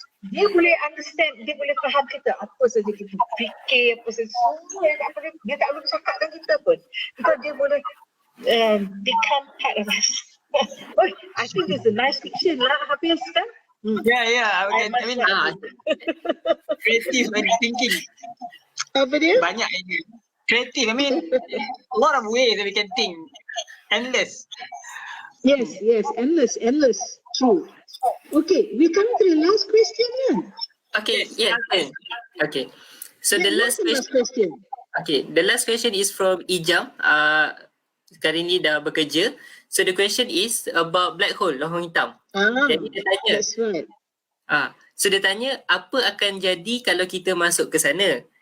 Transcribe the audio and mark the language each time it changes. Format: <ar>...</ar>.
<ms>Dia boleh understand, dia boleh faham kita apa saja kita fikir, apa saja semua dia tak boleh cakapkan kita pun.</ms> <en>Because</en> <ms>dia boleh</ms> <en>become part of us. Oh, I think it's a nice fiction lah, Hafez kan? Yeah. I mean, creative and thinking.</en> <ms>Apa dia? Banyak idea.</ms> <en>Creative, I mean, a lot of ways that we can think. Endless. Yes, endless. True. Okay, we come to the last question then. Okay, yeah. Okay. So the last question. Okay, the last question is from Ijam.</en> <ms>Sekarang ni dah bekerja.</ms> <en>So the question is about black hole,</en> <ms>lubang hitam. Jadi dia tanya.</ms> <en>That's right.</en> <ms>So dia tanya, apa akan jadi kalau kita masuk ke sana?</ms>